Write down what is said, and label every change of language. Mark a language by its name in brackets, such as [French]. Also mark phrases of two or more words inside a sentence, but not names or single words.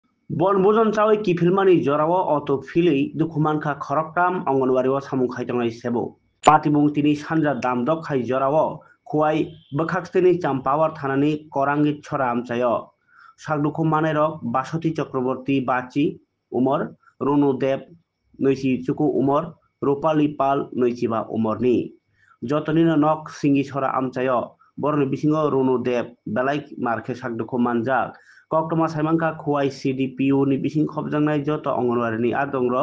[Bodo] বনভোজন চাওই কিফিলমানি জরাও অত ফিলেই দুখুমানখা খরকটাম অঙ্গনবাড়িও সামু খাইতাंनाय सेबो पाटिबुं तिनि सानजा दामदक खाइ जराओ खुवाइ बखाक्सतेनि चाम्पावार थानानि करांगित छरा आमचायो सागदुखु मानेरक बासति चक्रवर्ती बाची उमर रुनु देव नैसि चुकु उमर रूपाली पाल नैसिबा उमरनि जतनिनो नक सिंगी छरा आमचायो बरनि बिसिङाव रुनु देव बेलाइ मार्के सागदुखु मानजाक कक्टमा साइमांखा खुवाइ CDPU नि बिसिं खबजांनाय जत अंगनवाड़ीनि आदंरक